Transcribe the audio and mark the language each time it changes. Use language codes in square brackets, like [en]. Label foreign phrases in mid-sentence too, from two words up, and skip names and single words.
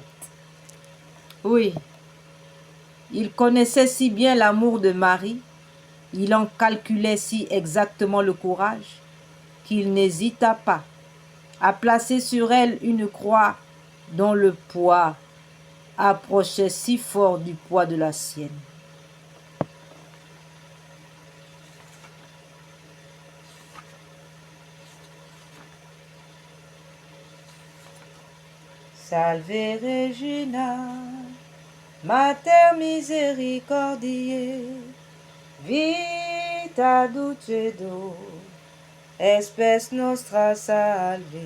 [fr] Oui, il connaissait si bien l'amour de Marie, il en calculait si exactement le courage, qu'il n'hésita pas à placer sur elle une croix dont le poids approchait si fort du poids de la sienne. [la] Salve Regina, Mater misericordiae, vita dulcedo, espes nostra salve.